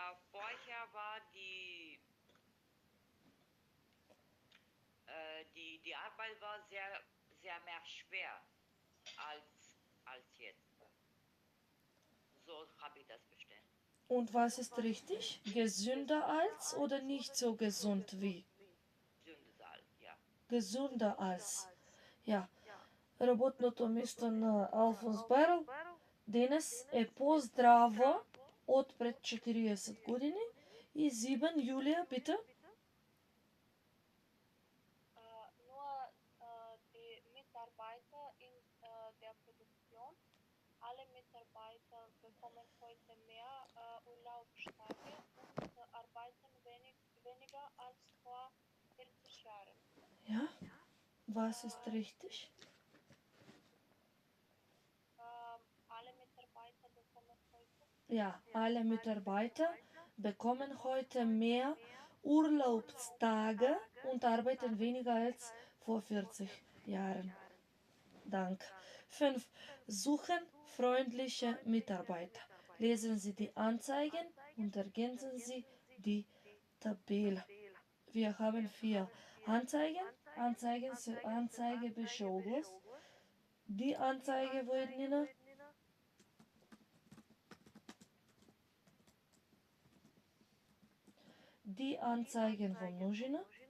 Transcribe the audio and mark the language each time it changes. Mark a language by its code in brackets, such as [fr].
[de] Vorher war die Arbeit war sehr mehr schwer als jetzt. So habe ich das verstanden. Und was ist richtig? Gesünder als oder nicht so gesund wie? Gesünder als, ja. Gesünder als. Ja. [mk] Работното место на Алфонс Барел денес е поздраво од пред 40 години. [de] И Зибен, Јулија, бита? Nur die Mitarbeiter in der Produktion, alle Mitarbeiter bekommen heute mehr Urlaubstage und arbeiten weniger als vor 40 Jahren. Ja. Was ist richtig? Alle Mitarbeiter bekommen heute Ja, alle Mitarbeiter bekommen heute mehr Urlaubstage und arbeiten weniger als vor 40 Jahren. Danke. 5. Suchen freundliche Mitarbeiter. Lesen Sie die Anzeigen und ergänzen Sie die Tabelle. Wir haben 4 Anzeigen. [mk] Anzeige беше оглас. Die Anzeige во еднина. Die Anzeigen во множина.